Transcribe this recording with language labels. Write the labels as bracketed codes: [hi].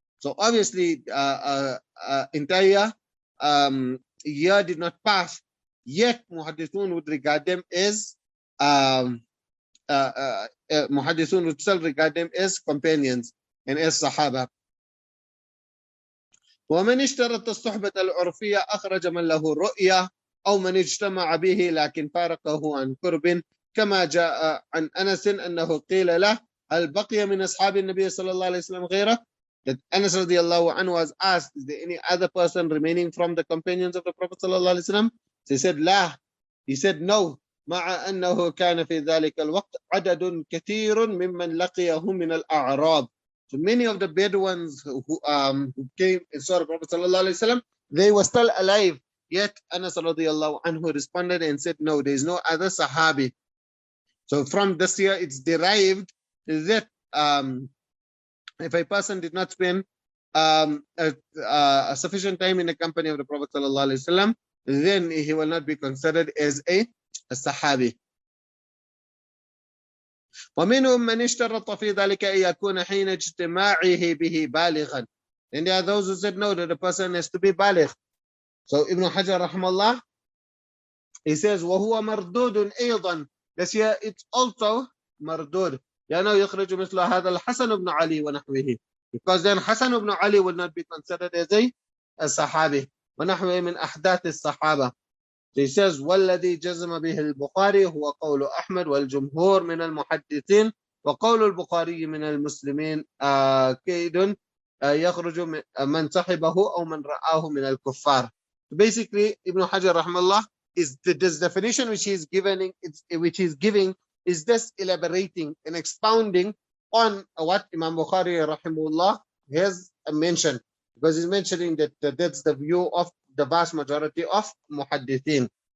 [en] So obviously, entire year did not pass. Yet muhaddithun would regard them as muhaddithun would still regard them as companions and as Sahaba. [ar] ومن اشترط الصحبة العرفية أخرج من له رؤية أو من اجتمع به لكن فارقه عن قرب كما جاء عن أنس أنه قيل له هل بقي من أصحاب النبي صلى الله عليه وسلم غيره. [en] That Anas radiallahu anhu was asked, is there any other person remaining from the companions of the Prophet صلى الله عليه وسلم? So he said لا. He said no. [ar] مع أنه كان في ذلك الوقت عدد كثير ممن لقيهم من الأعراب. [en] So many of the Bedouins who came and saw the Prophet sallallahu alaihi wasallam, they were still alive. Yet Anas radiallahu anhu responded and said, no, there is no other Sahabi. So from this here, it's derived that if a person did not spend a sufficient time in the company of the Prophet sallallahu alaihi wasallam, then he will not be considered as a Sahabi. [ar] ومنهم من اشترط في ذلك أن يكون حين اجتماعه به بالغا. [en] And there are those who said no, that the person has to be baligh. So Ibn Hajar rahimahullah, he says [ar] وهو مردود أيضا. [en] This year it's also مردود. [ar] لأنه يخرج مثل هذا الحسن بن علي ونحوه. [en] Because then Hasan ibn Ali would not be considered as a Sahabi. [ar] ونحوه من أحداث الصحابة. [en] He says [ar] والذي جزم به البخاري هو قول أحمد والجمهور من المحدثين وقول البخاري من المسلمين كيد يخرج من صحبه أو من رآه من الكفار. [en] Basically, Ibn Hajar rahimahullah is this definition which he is giving is just elaborating and expounding on what Imam Bukhari rahimahullah has mentioned, because he's mentioning that that's the view of the vast majority of muhaddithin.